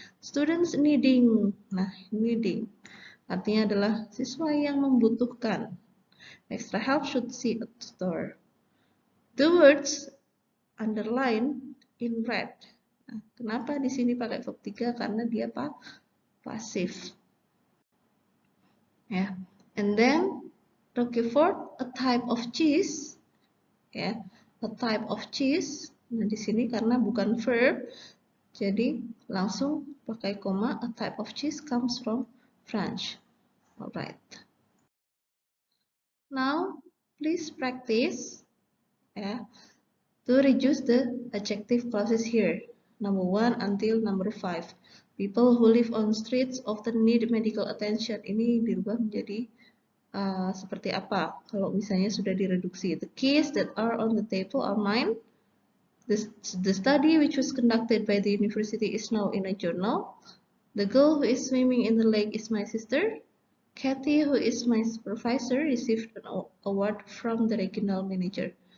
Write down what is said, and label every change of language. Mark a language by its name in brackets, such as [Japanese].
[English] Students needing, [Indonesian] nah needing artinya adalah siswa yang membutuhkan. [English] Extra help should see a tutor. The words underline in red. [Indonesian] Nah, kenapa di sini pakai verb 3? Karena dia pasif. [English] Ya. And then Roquefort, a type of cheese. [Indonesian] Ya, [English] a type of cheese. [Indonesian] Nah, di sini karena bukan verb, jadi langsung pakai koma. [English] A type of cheese comes from French. Alright. Now, please practice ya, to reduce the adjective clauses here. Number 1 until number 5. People who live on streets often need medical attention. [Indonesian] Ini dirubah menjadi seperti apa? Kalau misalnya sudah direduksi. [English] The keys that are on the table are mine. The study which was conducted by the university is now in a journal. The girl who is swimming in the lake is my sister. Kathy, who is my supervisor, received an award from the regional manager.